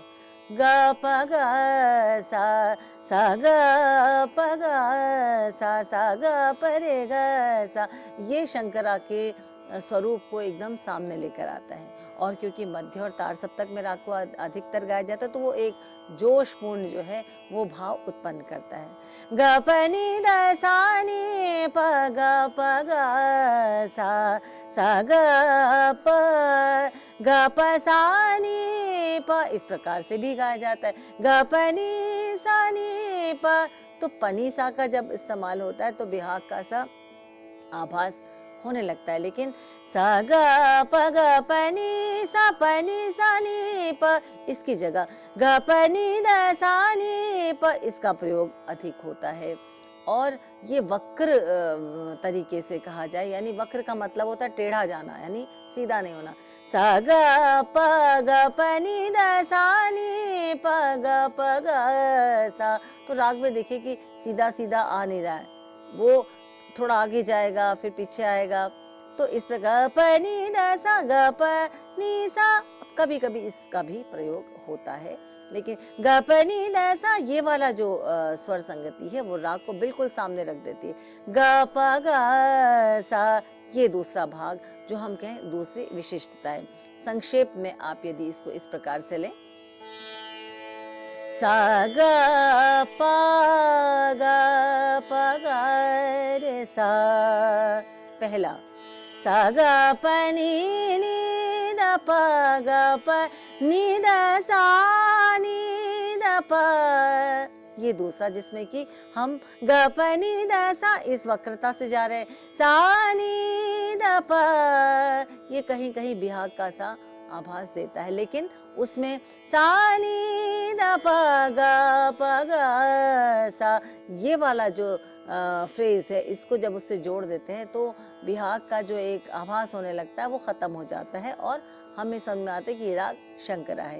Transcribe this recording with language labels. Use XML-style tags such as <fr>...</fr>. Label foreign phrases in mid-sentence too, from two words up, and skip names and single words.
<hi>गा प गा सा सा गा प गा सा गा प रे गा सा, ये शंकरा के स्वरूप को एकदम सामने लेकर आता है। और क्योंकि मध्य और तार सप्तक में राग को अधिकतर गाया जाता है तो वो एक जोशपूर्ण जो है वो भाव उत्पन्न करता है। ग प नि द सा नि प ग प ग सा सा ग प ग प सा नि प, इस प्रकार से भी गाया जाता है। ग प नि सा नि प, तो पनी सा का जब इस्तेमाल होता है तो बिहाग का सा आभास होने लगता है, लेकिन सा ग प नि सा नि प, इसकी जगह ग प नि द सा नि प, इसका प्रयोग अधिक होता है। और ये वक्र तरीके से कहा जाए, यानी वक्र का मतलब होता है टेढ़ा जाना, यानी सीधा नहीं होना। सा ग प नि द सा नि प ग प ग सा, तो राग में देखिए कि सीधा सीधा आ नहीं रहा है, वो थोड़ा आगे जाएगा फिर पीछे आएगा। तो इस प्रकार प नि द सा ग प नि सा, कभी कभी इसका भी प्रयोग होता है, लेकिन ग प नि द सा, ये वाला जो स्वर संगति है वो राग को बिल्कुल सामने रख देती है। ग प ग सा, ये दूसरा भाग जो हम कहें दूसरी विशिष्टता है। संक्षेप में आप यदि इसको इस प्रकार से लें, सा ग प ग रे सा, पहला सा ग प नि द प ग प नि द सा नि द प, ये दूसरा जिसमें कि हम ग प नि द सा इस वक्रता से जा रहे हैं। सा नि द प, ये कहीं कहीं बिहाग का सा आभास देता है, लेकिन उसमें सा नि द प ग सा, ये वाला जो फ्रेज है इसको जब उससे जोड़ देते हैं तो बिहाग का जो एक आभास होने लगता है वो खत्म हो जाता है और हमें समझ में आता है कि ये राग शंकरा है।</hi>